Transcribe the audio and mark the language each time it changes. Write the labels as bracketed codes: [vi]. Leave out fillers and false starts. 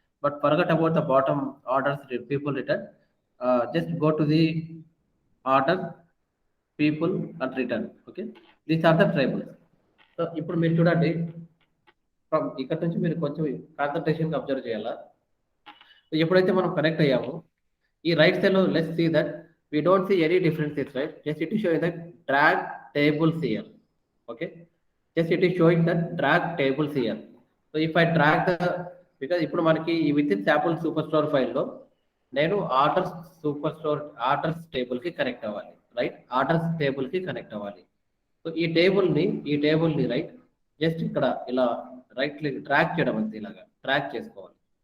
[en] But forget about the bottom orders, people, return. Just go to the order, people and return. Okay, these are the tribals. [te] So ఇప్పుడు మీరు చూడండి, ఇక్కడ నుంచి మీరు కొంచెం కాన్సన్ట్రేషన్గా observe చేయాలా. ఎప్పుడైతే మనం కనెక్ట్ అయ్యామో ఈ రైట్ సైడ్ లో [en] Let's see that we don't see any differences, right? Just it is showing that drag tables here. Okay, just it is showing that drag tables here. So if I drag the, because [te] ఇప్పుడు మనకి [en] within sample superstore file [te] లో నేను orders super orders table కి connect అవ్వాలి, right? Orders table కి connect అవ్వాలి. So ఈ table ని రైట్ జస్ట్ ఇక్కడ ఇలా రైట్ క్లిక్ డ్రాగ్ చేయడం అంతే, ఇలాగా డ్రాగ్ చేసుకోవాలి.